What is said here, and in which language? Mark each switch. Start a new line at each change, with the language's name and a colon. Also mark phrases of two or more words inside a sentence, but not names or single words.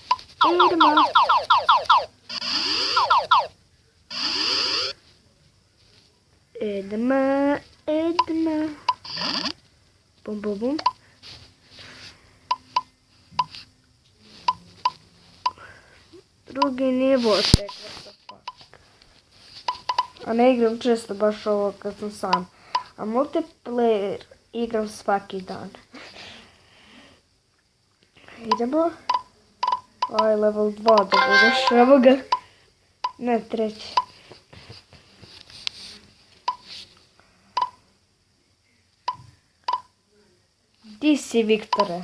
Croatian: Idemo. Bum. Drugi nivo tek,
English: what the fuck.
Croatian: A ne igram često baš ovo kad sam sam. A multiplayer igram svaki dan. Idemo. Aj, level 2 da budeš, evo ga. Ne, treći. Di si, Viktore?